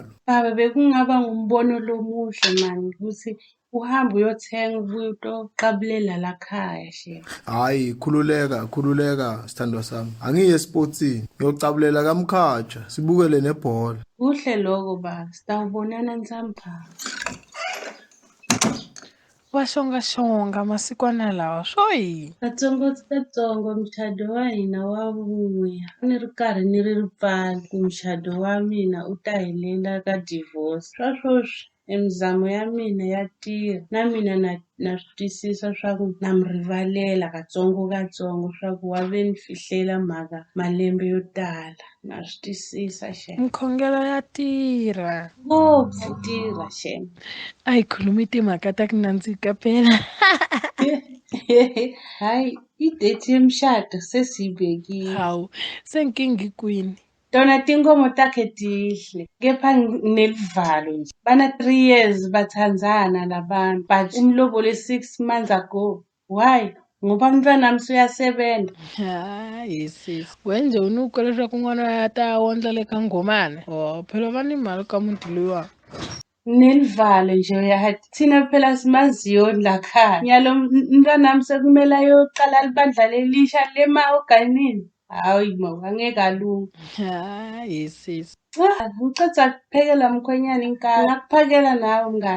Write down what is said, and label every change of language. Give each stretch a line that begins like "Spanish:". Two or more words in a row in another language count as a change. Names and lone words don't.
Swati: Baba bekungaba ngumbono lomuhle manje ukuthi uhambe uyothenga ubuye utoqabulela la khaya she. Hayi, khululeka sithandwa sami. Angiye sportsini, ngiyocabulela kamkhatsha, sibukele nebhola. Kuhle lokho ba, sitawubonana ntambama.
Tsonga: Washonga masikwana lawa shoyi. Katsongo mchado wa hina wa vuya. Ni ri karhi ni ri pfala ku mchado wa mina u ta helela ka divorce. Swaswoswi emizamo ya mina ya tirha na mina na swi twisisa swa ku na mi rivalela katsongo swa ku wa ve ni fihlela mhaka malembe yo tala. Na swi twisisa she. Mkhongelo ya tirha. Ngopfu tirha she.
Swati: Ayikhulumi timhaka ta kunandzika phela. Hayi, idate yemshado sesiyibekile. Hawu, senkingi kwini. Tona tinkomo takhe tihle, kepha nelivalo nje. Bana 3 years bathandzana labantu, but umlobole
English: 6 months ago.
Swati: Why? Ngoba umntwana nami uyasebenza. Hayi sis.
Tsonga: Wenje unuko leswaku n'wana ya ta wondla le ka ngomane. Phela vani mali ka muntu luwa.
Swati: Nelivalo nje uyahathi thina phela simaziyo la khaya. Nyalo umntwana nami sekumele ayoqala libandla lelisha lema-organini. Hayi angeke alunga. Hayi sis. Ngiceda kuphekela mkhwenyana inkaka. Ngakuphakela nawe mngani.